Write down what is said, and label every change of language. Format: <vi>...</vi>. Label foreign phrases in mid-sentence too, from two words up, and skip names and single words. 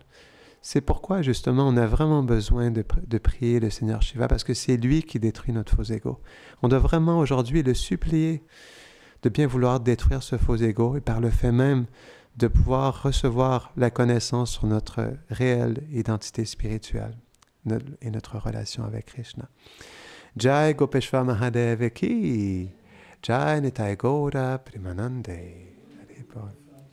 <fr>C'est pourquoi, justement, on a vraiment besoin de prier le Seigneur Shiva, parce que c'est lui qui détruit notre faux ego. On doit vraiment aujourd'hui le supplier de bien vouloir détruire ce faux ego et par le fait même de pouvoir recevoir la connaissance sur notre réelle identité spirituelle et notre relation avec Krishna. Jai Gopeshwar Mahadev ki, Jai Nitai Gaura Premanande.</fr>